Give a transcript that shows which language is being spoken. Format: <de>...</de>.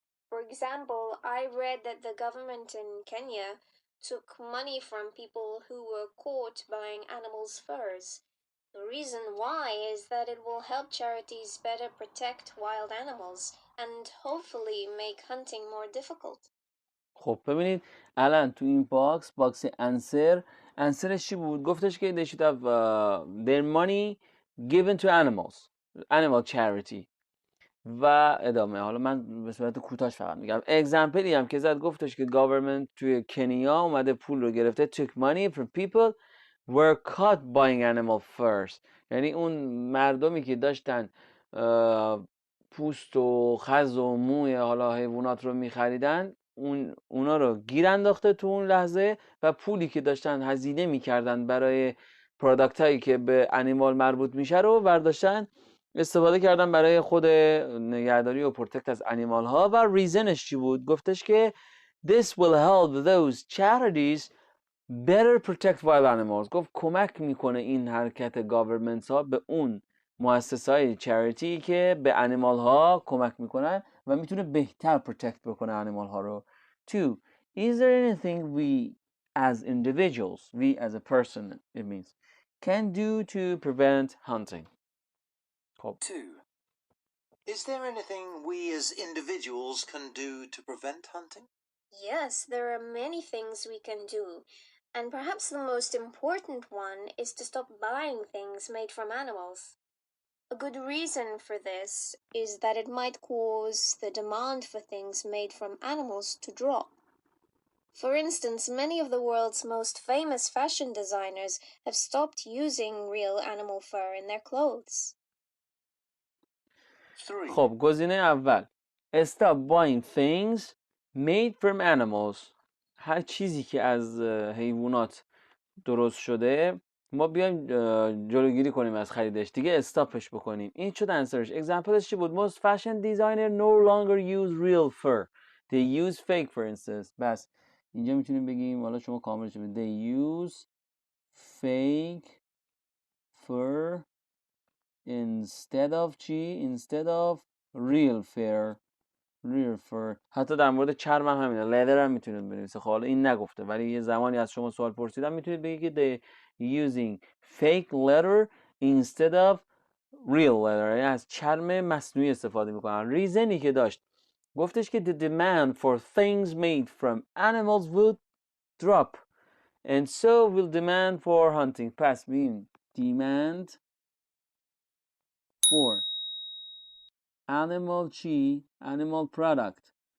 <en>For example, I read that the government in Kenya took money from people who were caught buying animals' furs. The reason why is that it will help charities better protect wild animals and hopefully make hunting more difficult.</en> <fa>خب ببینید الان تو این باکس انسرش چی بود؟ گفتش که</fa> <en>they should have their money given to animal charity</en> <fa>و ادامه. حالا من به صورت کوتاش فقط میگم. اگزمپلی هم که زد گفتش که government توی کنیا اومده پول رو گرفته</fa> <en>took money from people were caught buying animal furs.</en> <fa>یعنی اون مردمی که داشتن پوست و خز و موی حالا حیوانات رو میخریدن اونا رو گیر انداخته تو اون لحظه و پولی که داشتن هزینه میکردن برای پروداکت هایی که به انیمال مربوط میشه رو برداشتن استفاده کردن برای خود نگهداری و پروتکت از انیمال ها. و ریزنش چی بود؟ گفتش که</fa> <en>this will help those charities better protect wild animals.</en> <fa>گفت کمک میکنه این حرکت گاورمنت ها به اون مؤسسه های چریتی که به انیمال ها کمک میکنن و میتونه بهتر پروتکت بکنه انیمال ها رو. 2.</fa> <en>Is there anything we as individuals, we as a person it means, can do to prevent hunting? خب 2. Is there anything we as individuals can do to prevent hunting? Yes, there are many things we can do, and perhaps the most important one is to stop buying things made from animals. A good reason for this is that it might cause the demand for things made from animals to drop. For instance, many of the world's most famous fashion designers have stopped using real animal fur in their clothes. 3.</en> <fa>خب گزینه اول</fa> <en>stop buying things made from animals.</en> <fa>هر چیزی که از حیوانات درست شده ما بیایم جلوگیری کنیم از خریدش دیگه، استاپش بکنیم. این شد انسرش. اگزمپلش چی بود؟</fa> <en>most fashion designer no longer use real fur, they use fake for instance.</en> <fa>بس اینجا میتونیم بگیم حالا شما کاملش بگید</fa> <en>they use fake fur instead of</en> <fa>چی؟</fa> <en>instead of real fur.</en> <fa>حتی در مورد چرم هم همینه، leather هم میتونید بنویسه. خب حالا این نگفته ولی یه زمانی از شما سوال پرسیدم میتونید بگید که</fa> <en>they using fake leather instead of real leather،</en> <fa>یعنی از چرم مصنوعی استفاده میکنن. ریزنی که داشت گفتش که</fa> <en>the demand for things made from animals will drop and so will demand for hunting.</en> <fa>پس ببین</fa> <en>demand for animal چی؟ animal product.</en>